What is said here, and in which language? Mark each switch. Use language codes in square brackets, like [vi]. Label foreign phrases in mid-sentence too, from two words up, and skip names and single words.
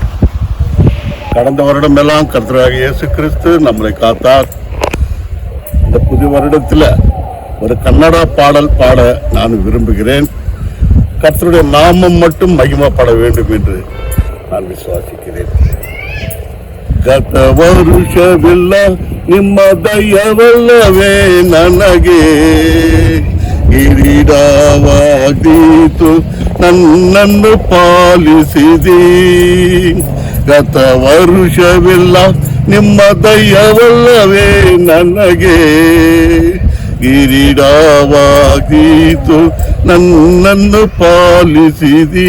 [ta] கடந்த வருடமெல்லாம் கர்த்தராகிய இயேசு கிறிஸ்து நம்மளை காத்தார். இந்த புது வருடத்தில் ஒரு கன்னடா பாடல் பாட நான் விரும்புகிறேன். கர்த்தருடைய நாமம் மட்டும் மகிமைப்பட வேண்டும் என்று நான் விசுவாசிக்கிறேன். [kn] ಗತ ವರುಷವಿಲ್ಲ ನಿಮ್ಮ ದಯವಲ್ಲವೇ ನನಗೆ ಕಿರೀಟವಾದೀತು ನನ್ನನ್ನು ಪಾಲಿಸಿದಿ. ಗತ ವರುಷವಿಲ್ಲ ನಿಮ್ಮ ದಯವಲ್ಲವೇ ನನಗೆ ಕಿರೀಟವಾದೀತು ನನ್ನನ್ನು ಪಾಲಿಸಿದಿ.